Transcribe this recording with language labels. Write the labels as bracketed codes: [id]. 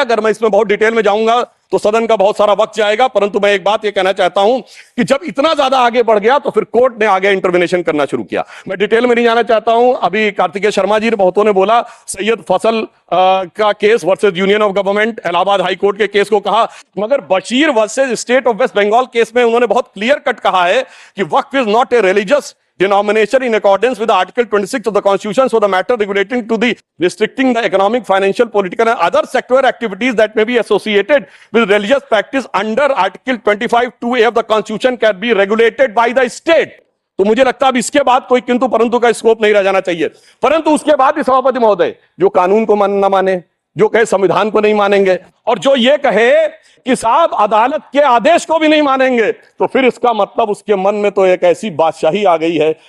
[hi] अगर मैं इसमें बहुत डिटेल में जाऊंगा तो सदन का बहुत सारा वक्त जाएगा, परंतु मैं एक बात यह कहना चाहता हूं कि जब इतना ज्यादा आगे बढ़ गया तो फिर कोर्ट ने आगे इंटरवेंशन करना शुरू किया। मैं डिटेल में नहीं जाना चाहता हूं। अभी कार्तिकेय शर्मा जी बहुतों ने बोला सैयद फैसल का case versus union of government, Allahabad high court के केस को कहा, मगर Bashir versus state of waste Bengal case में उन्होंने बहुत क्लियर कट कहा है कि [en] Waqf is not a religious denomination in accordance with Article 26 of the Constitution for the matter regulating to the restricting the economic, financial, political and other sectoral activities that may be associated with religious practice under Article 25(2)(a) of the Constitution can be regulated by the state. [hi] तो मुझे लगता है अब इसके बाद कोई किंतु परंतु का स्कोप नहीं रह जाना चाहिए। परंतु उसके बाद भी सभापति महोदय जो कानून को न माने, जो कहे संविधान को नहीं मानेंगे और जो ये कहे कि साहब अदालत के आदेश को भी नहीं मानेंगे, तो फिर इसका मतलब उसके मन में तो एक ऐसी बादशाही आ गई है।